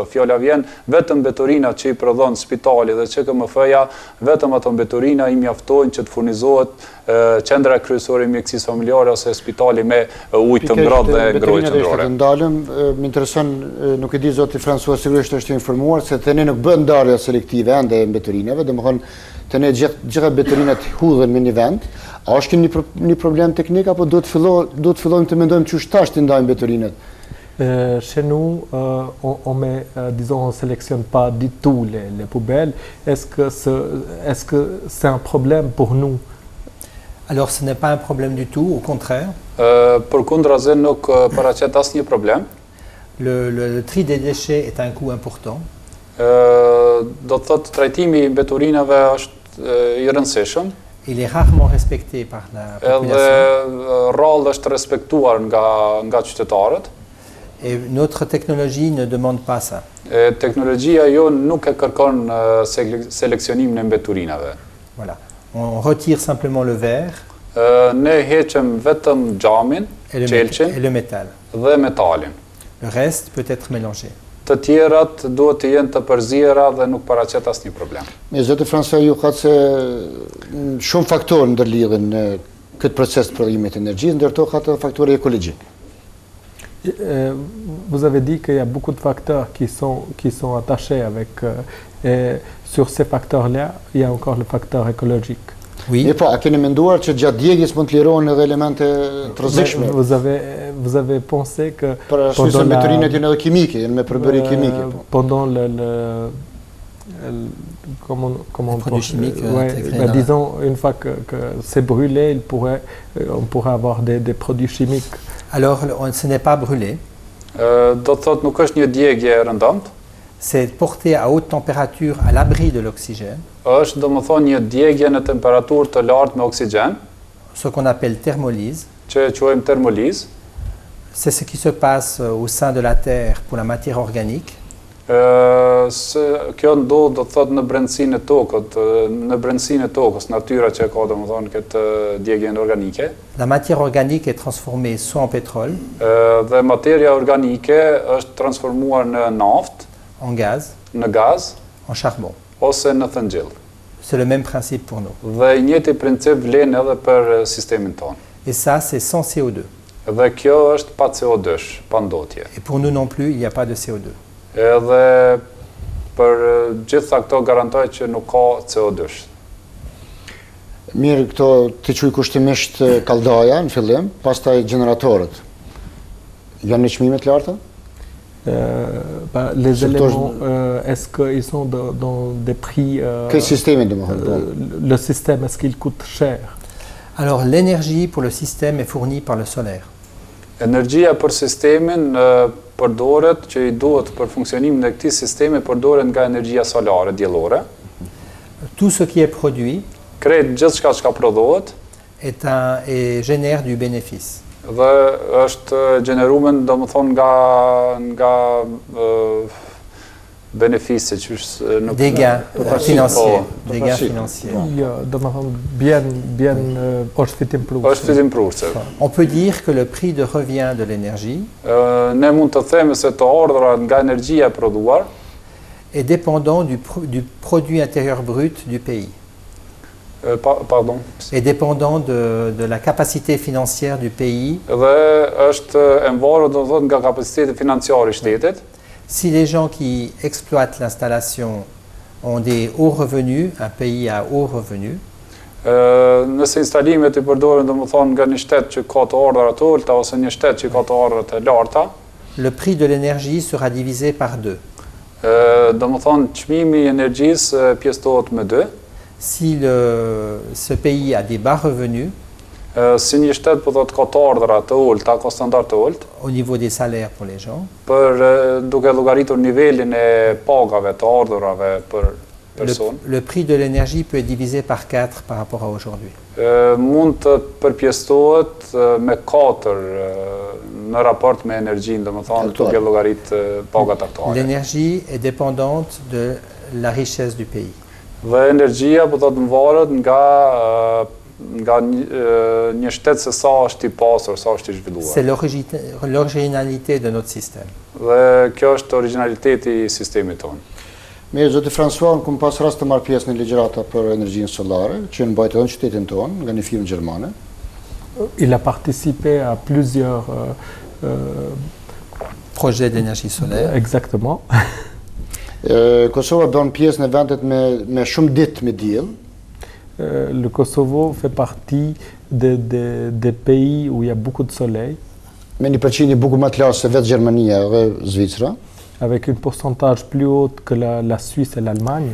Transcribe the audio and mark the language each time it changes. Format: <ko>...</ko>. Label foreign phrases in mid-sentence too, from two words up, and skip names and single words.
<sq>Fjala vjen vetëm mbeturina që i prodhon spitali dhe QKMF-ja, vetëm ato mbeturina i mjaftojnë që të furnizohet qendra kryesore e mjekësisë familjare ose spitali me ujë të ngrohtë dhe ngrohje qendrore. Ndalëm, më intereson, nuk e di zoti François sigurisht është informuar se të ne nuk bën ndarje selektive ende mbeturinave, domethënë të ne gjitha mbeturinat hudhen në një vend. A është një problem teknik apo do të fillojmë të mendojmë çu tash të ndajmë mbeturinat?</sq> <fr>Chez nous, on met, disons, on sélectionne pas du tout les poubelles. Est-ce que c'est un problème pour nous? Alors ce n'est pas un problème du tout, au contraire.</fr> <sq>Përkundrazi nuk paraqet asnjë problem.</sq> <fr>Le tri des déchets est un coût important.</fr> <sq>Do të thotë trajtimi i mbeturinave është i rëndësishëm.</sq> <fr>Il est rarement respecté par la population.</fr> <sq>Edhe rrallë është respektuar nga qytetarët.</sq> <fr>Et notre technologie ne demande pas ça.</fr> <sq>Teknologjia jonë nuk e kërkon seleksionimin e mbeturinave.</sq> <fr>Voilà. On retire simplement le verre.</fr> <sq>Ne heqëm vetëm xhamin, qelçin</sq> <fr>et le métal.</fr> <sq>Dhe metalin.</sq> <fr>Le reste peut être mélangé.</fr> <sq>Të tjerat duhet të jenë të përzierë dhe nuk paraqet asnjë problem. Me zoti François, ju ka se shumë faktorë ndërlidhen këtë proces të prodhimit të energjisë, ndërto ka të faktori ekologjik.</sq> <fr>Vous avez dit qu'il y a beaucoup de facteurs qui sont attachés avec... et sur ces facteurs-là, il y a encore le facteur écologique. Oui.</fr> <sq>E po, a keni menduar që gjatë djegjes mund të lirohen edhe elemente të rrezikshme?</sq> <fr>Vous avez pensé que</fr> <sq>Për arsye se mbetërinë janë edhe kimike, janë me përbërje kimike. Po.</sq> <fr>pendant comment Les produits chimiques, ouais, intégrés dans disons une fois que c'est brûlé, on pourrait avoir des produits chimiques. Alors, ce n'est pas brûlé,</fr> <sq>Do të thotë nuk është një djegje e rëndomt,</sq> <fr>c'est porté à haute température à l'abri de l'oxygène,</fr> <sq>është domethënë një djegje në temperaturë të lartë me oksigjen,</sq> <fr>ce qu'on appelle thermolyse.</fr> <sq>që e quajmë termolizë.</sq> <fr>C'est ce qui se passe au sein de la Terre pour la matière organique.</fr> <sq>Kjo ndodh do të thotë në brendësinë e tokës, natyra që ka domethënë këtë djegjen organike.</sq> <fr>La matière organique est transformée soit en pétrole,</fr> <sq>Dhe materia organike është transformuar në naftë,</sq> <fr>en gaz,</fr> <sq>në gaz</sq> <fr>en charbon.</fr> <sq>ose në thëngjell.</sq> <fr>C'est le même principe pour nous.</fr> <sq>Dhe i njëjti princip vlen edhe për sistemin tonë.</sq> <fr>Et ça, c'est sans CO2.</fr> <sq>Dhe kjo është pa CO2, pa ndotje.</sq> <fr>Et pour nous non plus, il n'y a pas de CO2.</fr> <sq>Edhe për gjitha këto garantoj që nuk ka CO2. Mirë, këto të quaj kushtimisht kalldaja në fillim, pastaj generatorët. Janë në çmime të larta?</sq> <fr>Les Surtout, éléments, est-ce qu'ils sont dans des prix...</fr> <sq>Këtë sistemi domethënë.</sq> <fr>le système, est-ce qu'il coûte cher? Alors, l'énergie pour le système est fournie par le solaire.</fr> <sq>Energjia për sistemin përdoret që i duhet për funksionimin e këtij sistemi përdoret nga energjia solare diellore.</sq> <fr>Tout ce qui est produit</fr> <sq>Krejt gjithçka që prodhohet</sq> <fr>et génère du bénéfice.</fr> <sq>dhe është gjeneruar domethënë nga benefice që është nuk</sq> <fr>Des gains financiers.</fr> <sq>Po,</sq> <fr>Des gains financiers.</fr> <sq>është fitim plus. është fitim prurse.</sq> <fr>On peut dire que le prix de revient de l'énergie</fr> <sq>Ne mund të themi se të ardhurat nga energjia e prodhuar</sq> <fr>est dépendant du produit intérieur brut du pays. Pardon. Est dépendant de la capacité financière du pays.</fr> <sq>Dhe është e mvarur domethënë nga kapaciteti financiar I shtetit.</sq> <fr>Si les gens qui exploitent l'installation ont des hauts revenus, un pays à hauts revenus,</fr> <sq>Nëse instalimet I përdoren domethënë nga një shtet që ka të ardhurat të ulta ose një shtet që ka të ardhurat të larta,</sq> <fr>le prix de l'énergie sera divisé par 2.</fr> <sq>Domethënë çmimi I energjisë pjesëtohet me 2.</sq> <fr>Si ce pays a des bas revenus</fr> <sq>Si një shtet po thotë ka të ardhurat të ulta, ka standard të ult,</sq> <fr>au niveau des salaires pour les gens,</fr> <sq>duke llogaritur nivelin e pagave të ardhurave për person,</sq> <fr>le prix de l'énergie peut être divisé par 4 par rapport à aujourd'hui.</fr> <sq>Mund të përpjestohet me 4 në raport me energjinë, domethënë duke llogarit pagat aktuale.</sq> <fr>L'énergie est dépendante de la richesse du pays.</fr> <sq>Dhe energjia po thotë mvaret nga një shtet se sa është I pasur, sa është I zhvilluar.</sq> <fr>C'est l'originalité de notre système.</fr> <sq>Dhe kjo është originaliteti I sistemit tonë. Mirë, zoti François, unë kam pas rast të marr pjesë në ligjërata për energjinë sollare, që mbajt edhe në qytetin tonë, nga një firmë gjermane.</sq> <fr>Il a participé à plusieurs Projets d'énergie solaire. Exactement.</fr> <sq>Kosova bën pjesë në vendet me shumë ditë me diell.</sq> <fr>Le Kosovo fait partie des pays où il y a beaucoup de soleil,</fr> <sq>Me një përqindje bukur më të lartë se vetë Gjermania dhe Zvicra.</sq> <fr>avec un pourcentage plus haut que la Suisse et l'Allemagne.</fr>